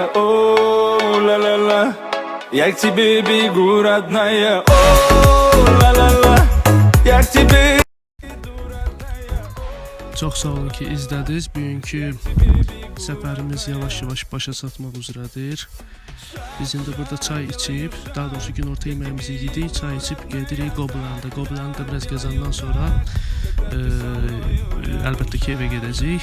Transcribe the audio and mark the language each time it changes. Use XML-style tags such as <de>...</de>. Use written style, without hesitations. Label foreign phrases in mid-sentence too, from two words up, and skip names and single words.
<ru>О, ла-ла-ла, я к тебе бегу, родная. О, ла-ла-ла, я к тебе.</ru> <az>Çox sağ olun ki izlədiniz. Bugünkü səfərimiz yavaş-yavaş başa çatmaq üzrədir. Biz indi burada çay içib, daha doğrusu günorta yeməyimizi yedik, çay içib gedirik Qobulanda. Qobulanda biraz gəzəndən sonra əlbəttə ki evə gedəcəyik.</az>